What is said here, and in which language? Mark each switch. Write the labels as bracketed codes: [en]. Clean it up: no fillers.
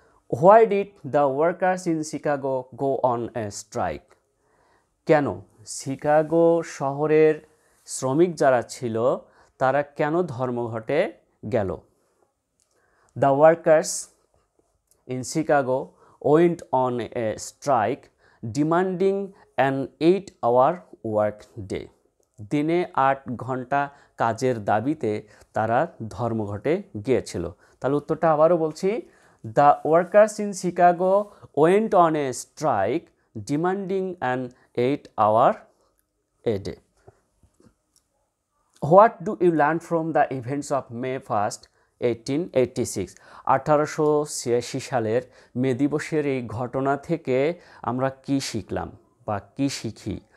[en] Why did the workers in Chicago go on a strike? [bn] কেন Chicago শহরের শ্রমিক যারা ছিল তারা কেন ধর্মঘটে গেল? [en] The workers in Chicago went on a strike demanding an 8-hour work day. [bn] দিনে 8 ঘন্টা কাজের দাবিতে তারা ধর্মঘটে গিয়েছিল। তাহলে উত্তরটা আবারও বলছি, [en] The workers in Chicago went on a strike demanding an 8-hour a day. What do you learn from the events of May 1st 1886? [bn] 1886 সালের মে দিবসের এই ঘটনা থেকে আমরা কি শিখলাম বা কি শিখি?